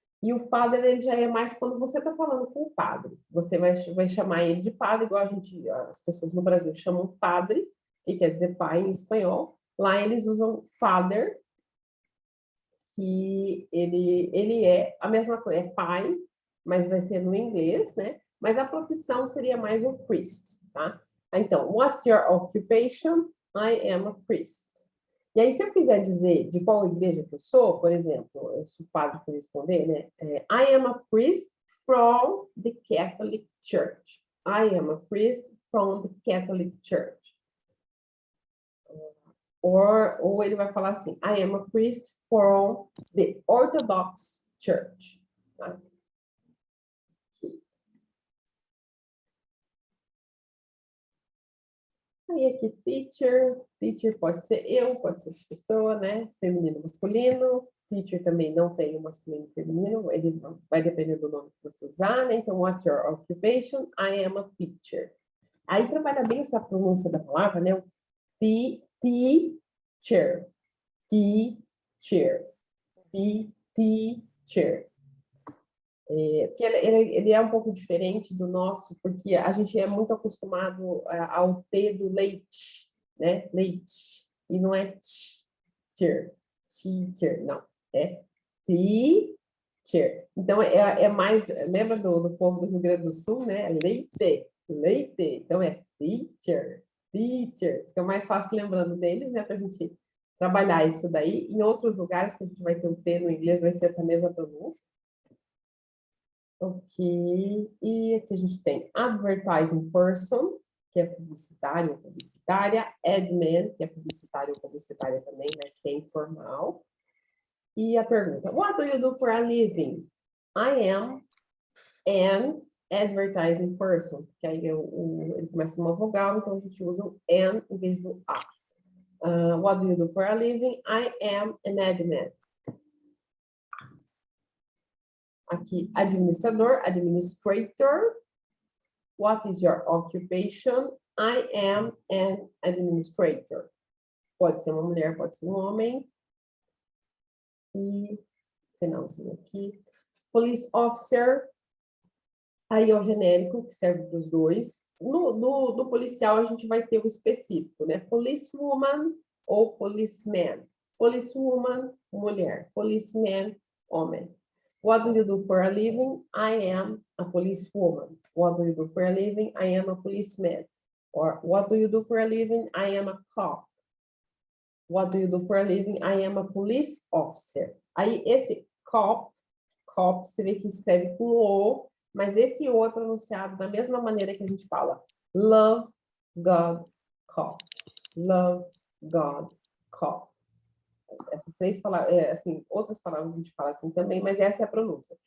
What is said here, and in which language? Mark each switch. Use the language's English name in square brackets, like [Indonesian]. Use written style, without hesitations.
[Portuguese] E o father, ele já é mais quando você está falando com o padre. Você vai chamar ele de padre, igual as pessoas no Brasil chamam padre, que quer dizer pai em espanhol. Lá eles usam father, que ele é a mesma coisa, é pai, mas vai ser no inglês, né? Mas a profissão seria mais o priest, tá? [English] Então, what's your occupation? I am a priest. [Portuguese] E aí, se eu quiser dizer de qual igreja que eu sou, por exemplo, se o padre for responder, né? [English] I am a priest from the Catholic Church. I am a priest from the Catholic Church. [Portuguese] Ou ele vai falar assim, [English] I am a priest from the Orthodox Church. [Portuguese] Tá? Aí aqui, teacher pode ser eu, pode ser pessoa, né? Feminino, masculino. Teacher também não tem o masculino e feminino, ele vai depender do nome que você usar, né? [English] Então, what's your occupation? I am a teacher. [Portuguese] Aí trabalha bem essa pronúncia da palavra, né? [English] Teacher, teacher, teacher. [Portuguese] Porque ele é um pouco diferente do nosso, porque a gente é muito acostumado ao T do leite, né? Leite. E não é [English] teacher, [Portuguese] não. É teacher. Então, é mais... Lembra do povo do Rio Grande do Sul, né? Leite, leite. Então, é teacher. Fica mais fácil lembrando deles, né? Para a gente trabalhar isso daí. Em outros lugares que a gente vai ter o T no inglês, vai ser essa mesma pronúncia. Ok, e aqui a gente tem advertising person, que é publicitário ou publicitária, admin, que é publicitário ou publicitária também, mas que é informal. E a pergunta, [English] what do you do for a living? I am an advertising person. [Portuguese] Que aí ele começa uma vogal, então a gente usa o an em vez do a. [English] What do you do for a living? I am an admin. [Portuguese] Aqui, administrador, [English] administrator. What is your occupation? I am an administrator. [Portuguese] Pode ser uma mulher, pode ser um homem. E finalzinho aqui. Police officer. Aí é o genérico, que serve para os dois. No policial, a gente vai ter o específico, né? Policewoman ou policeman. Policewoman, mulher. Policeman, homem. [English] What do you do for a living? I am a policewoman. What do you do for a living? I am a policeman. Or what do you do for a living? I am a cop. What do you do for a living? I am a police officer. [Portuguese] Aí esse cop, você vê que escreve com O, mas esse O é pronunciado da mesma maneira que a gente fala. [English] Love, God, cop. Love, God, cop. [Portuguese] Essas três palavras, assim, outras palavras a gente fala assim também, mas essa é a pronúncia.